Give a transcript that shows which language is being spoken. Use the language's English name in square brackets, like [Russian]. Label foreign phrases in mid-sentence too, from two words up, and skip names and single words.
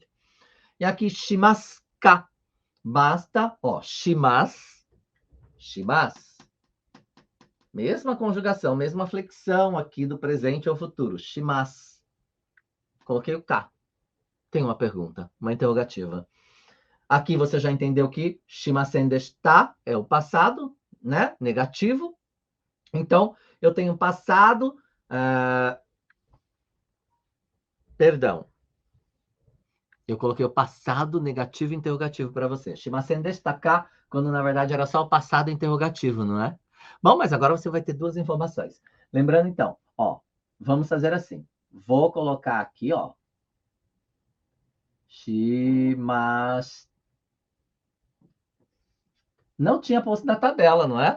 [Portuguese] E aqui, [Japanese] しますか. [Portuguese] Basta, ó, shimas. Mesma conjugação, mesma flexão aqui do presente ao futuro. Shimas. Coloquei o ka. Tem uma pergunta, uma interrogativa. Aqui você já entendeu que [Japanese] しませんでした [Portuguese] é o passado, né? Negativo. Então, eu tenho passado... Perdão. Eu coloquei o passado negativo interrogativo para você. [Japanese] しませんでした, [Portuguese] quando na verdade era só o passado interrogativo, não é? Bom, mas agora você vai ter duas informações. Lembrando então, ó, vamos fazer assim. Vou colocar aqui, ó. Shimas. Não tinha posto na tabela, não é?